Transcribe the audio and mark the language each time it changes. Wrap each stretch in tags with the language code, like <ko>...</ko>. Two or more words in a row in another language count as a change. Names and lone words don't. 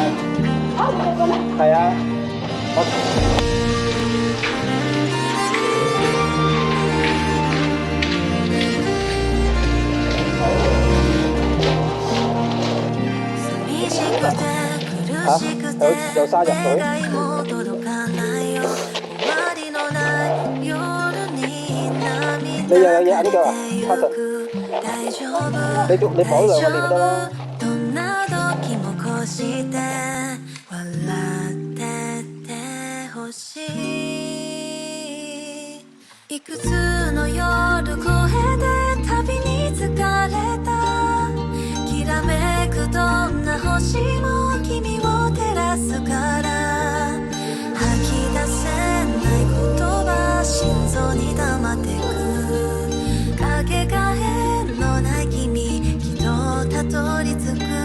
<yue>啊，你過嚟？係啊。有沙入水。你又有嘢喺呢度啊？卡神，你綁兩個咪得啦。</yue> <ja>いくつの夜越えて旅に疲れたきらめくどんな星も君を照らすから吐き出せない言葉心臓に溜まってくかけがえのない君きっとたどり着く</ja>